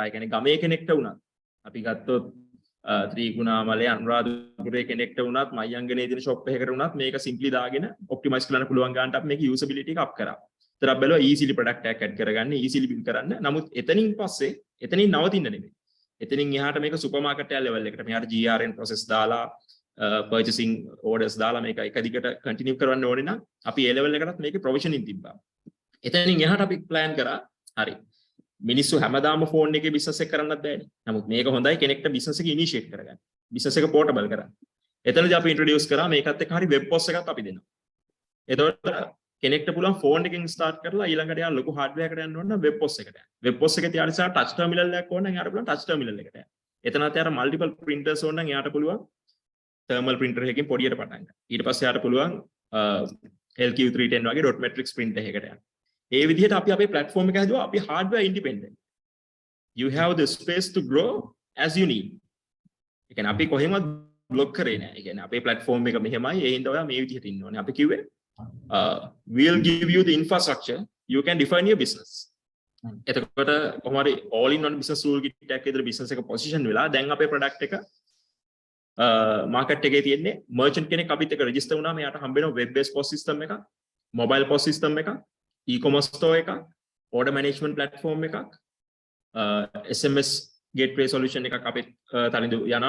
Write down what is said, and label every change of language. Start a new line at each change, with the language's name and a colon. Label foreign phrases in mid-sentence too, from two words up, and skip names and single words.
Sinhala: ඒ කියන්නේ ගමේ කෙනෙක්ට වුණත් අපි ගත්තොත් ත්‍රිකුණාමලේ අනුරාධපුරේ කෙනෙක්ට වුණත් මයංගනේ දින shop එකකට වුණත් මේක simply දාගෙන optimize කරන්න පුළුවන් ගන්නට අපි මේක usability එක up කරා. ඒතර අපි බැලුවා
English: easily product
Sinhala: එකක් add කරගන්න,
English: easily build
Sinhala: කරන්න. නමුත් එතනින් පස්සේ එතනින් නවතින්න නෙමෙයි. එතනින් එහාට මේක සුපර් මාකට් එක level එකට මෙහාට
English: GRN process
Sinhala: දාලා
English: purchasing orders
Sinhala: දාලා මේක එක දිගට continue කරවන්න ඕනේ නම් අපි
English: A level
Sinhala: එකටත් මේකේ provisioning තිබ්බා. එතනින් එහාට අපි plan කරා හරි. මිනිස්සු හැමදාම ෆෝන් එකේ business එක කරන්නත් බෑනේ. නමුත් මේක හොඳයි කෙනෙක්ට business එක initiate කරගන්න. business එක portable කරන්න. එතනදී අපි introduce කරා මේකත් එක්ක හරි
English: web POS
Sinhala: එකක් අපි දෙනවා. එතකොට කෙනෙක්ට පුළුවන් ෆෝන් එකකින් start කරලා ඊළඟට යා ලොකු hardware එකකට යන්න ඕන නම්
English: web POS
Sinhala: එකට යන්න.
English: web POS
Sinhala: එකේ තියාගෙන ඉස්සරහ
English: touch terminal
Sinhala: එකක් ඕන නම් යාට පුළුවන්
English: touch terminal
Sinhala: එකට යන්න. එතනත් යාට
English: multiple printers
Sinhala: ඕන නම් යාට පුළුවන්
English: thermal printer
Sinhala: එකකින් පොඩියට පටන් ගන්න. ඊට පස්සේ යාට පුළුවන් LQ310 වගේ
English: dot matrix printer
Sinhala: එකකට යන්න. ඒ විදිහට අපි අපේ platform එක හදුවා අපි
English: hardware independent. You have the space to grow as you need.
Sinhala: ඒ කියන්නේ අපි කොහෙන්වත් block කරේ නෑ. ඒ කියන්නේ අපේ platform එක මෙහෙමයි. ඒ හින්දා ඔයා මේ විදිහට ඉන්න ඕනේ. අපි කිව්වේ
English: we'll give you the infrastructure. You can define your business.
Sinhala: එතකොට කොහොම හරි
English: all in one business rule kit
Sinhala: එකක් විතර business එක position වෙලා දැන් අපේ product එක market එකේ තියෙන්නේ merchant කෙනෙක් අපිත් එක්ක register වුණාම එයාට හම්බ වෙනවා
English: web based POS system
Sinhala: එකක්,
English: mobile POS system
Sinhala: එකක්,
English: e-commerce store
Sinhala: එකක්,
English: order management platform
Sinhala: එකක්,
English: SMS gateway solution
Sinhala: එකක් අපේ තලින්දු යනවා.